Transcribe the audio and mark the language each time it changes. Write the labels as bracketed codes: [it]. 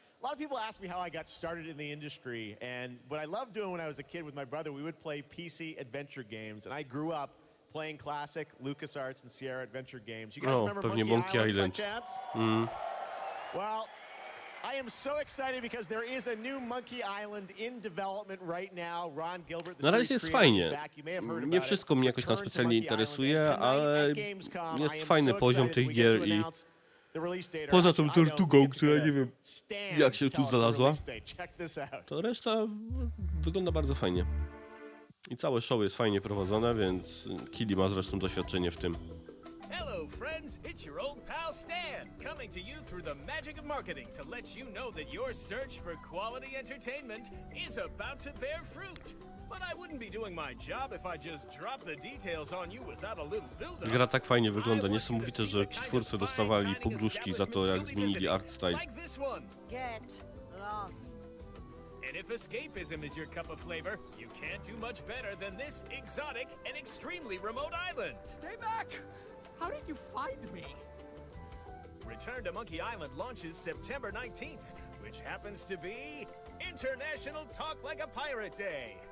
[en] A lot of people ask me how I got started in the industry, and what I loved doing when I was a kid with my brother, we would play PC adventure games, and I grew up playing classic LucasArts and Sierra adventure games. You guys remember Monkey Island by chance? Well, I am so excited because there is a new Monkey Island in development right now. Ron Gilbert, the [pl] Na razie jest fajnie. Nie wszystko mnie jakoś tam specjalnie interesuje, ale jest fajny poziom tych gier i poza tą tortugą, która nie wiem jak się tu znalazła, to reszta wygląda bardzo fajnie. I całe show jest fajnie prowadzone, więc Kili ma zresztą doświadczenie w tym. [en] Hello, friends. It's your old pal Stan, coming to you through the magic of marketing to let you know that your search for quality entertainment is about to bear fruit. But I wouldn't be doing my job if I just dropped the details on you without a little build-up. [pl] Gra tak fajnie wygląda, niesamowite, że ci twórcy dostawali pogróżki za to, jak zmienili art style. [en] Like this one. Get lost. And if escapism is your cup of flavor, you can't do much better than this exotic and extremely remote island. Stay back! How did you find me? Return to Monkey Island launches September 19th, which happens to be International Talk Like a Pirate Day.